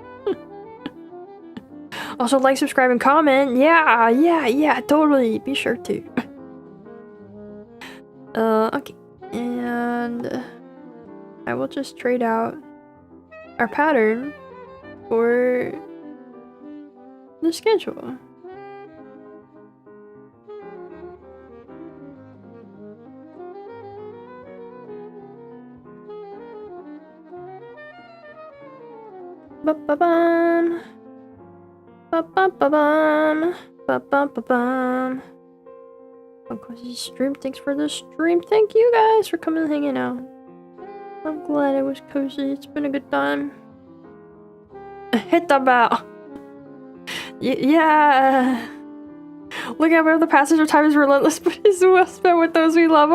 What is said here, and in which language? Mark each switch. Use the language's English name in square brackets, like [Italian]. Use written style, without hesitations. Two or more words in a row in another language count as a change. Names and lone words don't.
[English] Also, like, subscribe, and comment. Yeah, totally. Be sure to. Okay. And I will just trade out our pattern for the schedule. Ba-ba-bum. Ba-ba-ba-bum. Ba-ba-ba-bum. Cozy stream. Thanks for the stream. Thank you guys for coming and hanging out. I'm glad it was cozy. It's been a good time. Hit the bell. Yeah. Look at where the passage of time is relentless, but is well spent with those we love.